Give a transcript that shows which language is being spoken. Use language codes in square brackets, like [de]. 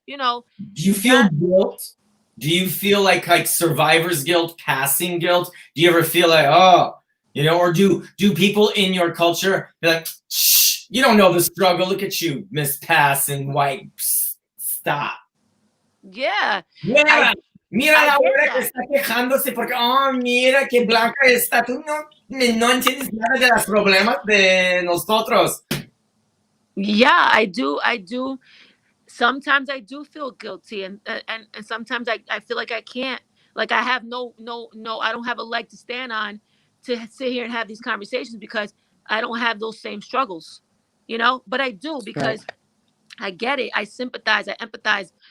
[en] Do you feel guilt? Do you feel like survivor's guilt, passing guilt? Do you ever feel like, oh, or do people in your culture be like, shh, you don't know the struggle. Look at you, Miss Passing White. Psst, stop. Yeah. Yeah. [es] Mira la güera que está quejándose porque, oh, mira que blanca está. Tú no entiendes nada de los problemas de nosotros. [en] Yeah, I do. Sometimes I do feel guilty, and sometimes I feel like I can't. Like I have no. I don't have a leg to stand on to sit here and have these conversations because I don't have those same struggles, But I do because I get it. I sympathize. I empathize.